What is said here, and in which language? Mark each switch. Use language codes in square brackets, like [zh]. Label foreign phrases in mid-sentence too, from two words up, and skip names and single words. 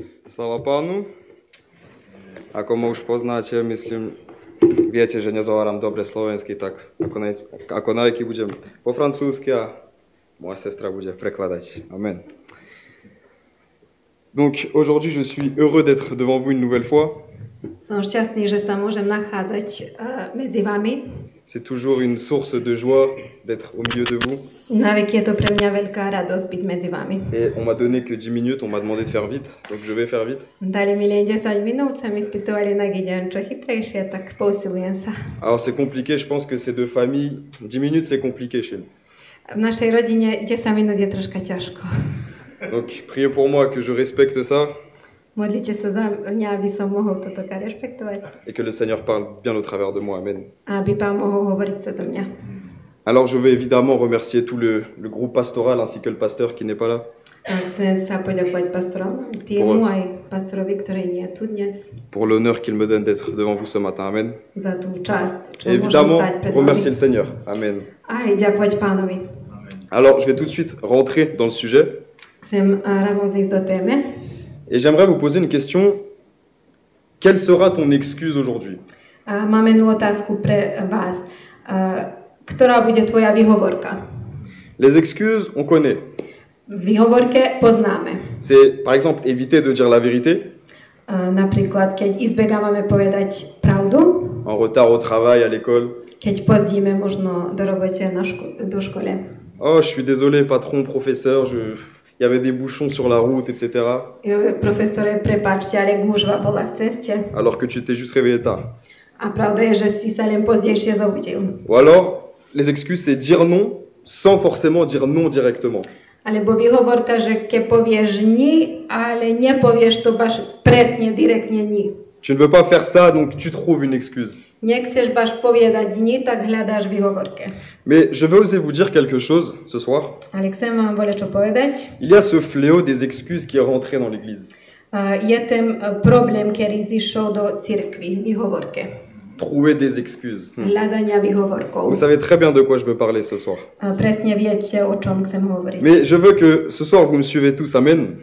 [sk] Slava Panu. Ako už poznáte, myslím, viete, že nezováram dobre slovensky, tak ako najky budem po francúzsky a moja sestra bude prekladať. Amen. [fr] Donc aujourd'hui, je suis heureux d'être devant vous une nouvelle fois. [sk] Som šťastný, že sa môžem nachádzať medzi vami. [fr] C'est toujours une source de joie d'être au milieu de vous. [sk] Navyk je to pre mňa veľká radosť byť medzi vami. [fr] Et on m'a donné que 10 minutes, on m'a demandé de faire vite, donc je vais faire vite. [sk] Dali mi len 10 minút, sa mi spýtovali, na idem čo chytrejšie, tak posilujem sa. [fr] Alors c'est compliqué, je pense que ces deux familles, 10 minutes c'est compliqué chez nous. [sk] V našej rodine 10 minút je troška ťažko. [fr] Donc priez pour moi que je respecte ça. [sk] Modlite sa za mňa, aby som mohol toto rešpektovať. [fr] Et que le Seigneur parle bien au travers de moi. Amen. [sk] Aby Pán mohol hovoriť cez mňa. [fr] Alors je veux évidemment remercier tout le groupe pastoral ainsi que le pasteur qui n'est pas là. [sk] Chcem sa poďakovať pastorom, týmu aj pastorovi, ktorý nie je tu dnes. [fr] Pour l'honneur qu'il me donne d'être devant vous ce matin. Amen. [sk] Za tú časť, čo [fr] Et [sk] môžem [fr] évidemment, [sk] stať pred [fr] remercier [sk] vami. [fr] le Seigneur. Amen. [sk] Aj ďakovať Pánovi. [fr] Alors je vais tout de suite rentrer dans le sujet. [sk] Chcem razom zísť do téme. [fr] Et j'aimerais vous poser une question. Quelle sera ton excuse aujourd'hui? [sk] Mám jednu otázku pre vás. Ktorá bude tvoja výhovorka? [fr] Les excuses, on connaît. [sk] Výhovorke poznáme. [fr] C'est par exemple éviter de dire la vérité. [sk] Napríklad, keď izbegávame povedať pravdu, [fr] En retard au travail, à l'école. [sk] keď pozdíme možno do robote do škole. [fr] Oh, je suis désolé, patron, professeur, il y avait des bouchons sur la route, etc. [sk] Profesore, prepáčte, ale gužva bola v ceste. [fr] Alors que tu t'es juste réveillé tard. [sk] A pravda je, že si sa len pozdejšie zobudil. [fr] Ou alors, les excuses, c'est dire non sans forcément dire non directement. [sk] Alebo výhovorka, že keď povieš ni, ale nepovieš to baš presne, direktne ni. [fr] Tu ne veux pas faire ça, donc tu trouves une excuse. [sk] Nechceš baš povedať ni, tak hľadáš výhovorke. [fr] Mais je vais oser vous dire quelque chose ce soir. [sk] Ale chcem vám voľačo povedať. [fr] Il y a ce fléau des excuses qui est rentré dans l'église. [sk] Je ten problém, ktorý zišiel do cirkvi, výhovorke. [fr] Trouver des excuses. [sk] Hľadania výhovorkov. [fr] Vous savez très bien de quoi je veux parler ce soir. [sk] Presne viete, o čom chcem hovoriť. [fr] Mais je veux que ce soir vous me suivez tous, amen.